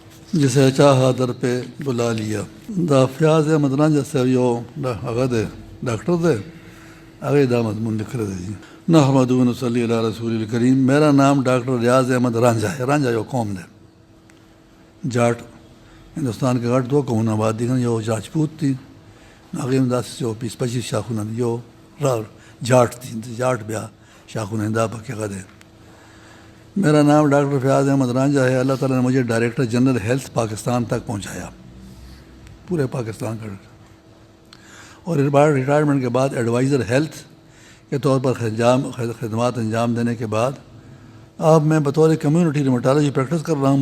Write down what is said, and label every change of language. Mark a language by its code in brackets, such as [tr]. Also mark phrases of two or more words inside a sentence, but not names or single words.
[ur] جسے چاہا در پہ بلا لیا. [ps] دا فیاض احمد رانجھا صاحب یو هغه دی ڈاکٹر دی، هغه دا مضمون لکھلی دی. [ar] نحمد و نصلی علی رسول الکریم. [ur] میرا نام ڈاکٹر ریاض احمد رانجھا ہے. [ps] رانجھا یو قوم دی، جاٹ ہندوستان کے غټ دوه قومونه آباد دي، یو راجپوت دي، هغې هم داسې یو 20-25 شاخونه دي، یو جاٹ دي، جاٹ بیا شاخونه دا پکې هغه دی. [ur] میرا نام ڈاکٹر فیاض احمد رانجھا ہے. اللہ تعالیٰ نے مجھے ڈائریکٹر جنرل ہیلتھ پاکستان تک پہنچایا، پورے پاکستان کا. اور ریٹائرمنٹ کے بعد ایڈوائزر ہیلتھ کے طور پر خدمات انجام دینے کے بعد اب میں بطور کمیونٹی ریمٹالوجی پریکٹس کر رہا ہوں.